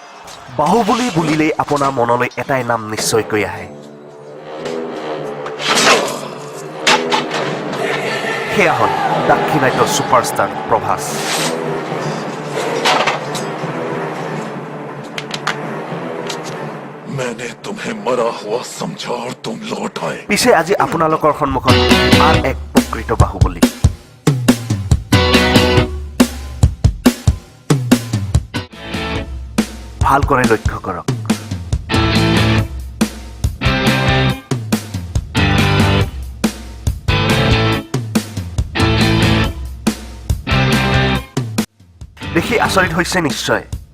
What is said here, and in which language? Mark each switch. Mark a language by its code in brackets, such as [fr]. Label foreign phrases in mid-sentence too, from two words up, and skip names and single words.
[as] বাহুবলী বুলিলেই আপোনাৰ মনলৈ এটাই নাম নিশ্চয়কৈ আহে। সেয়া হ'ল দাক্ষিণাত্য ছুপাৰষ্টাৰ প্ৰভাস। [hi] मैंने तुम्हें मरा हुआ समझा और तुम लौट आए। [as] পিছে আজি আপোনালোকৰ সন্মুখত আন এক প্ৰকৃত বাহুবলী। ভালকৰে লক্ষ্য কৰক। দেখি আচৰিত হৈছে নিশ্চয়।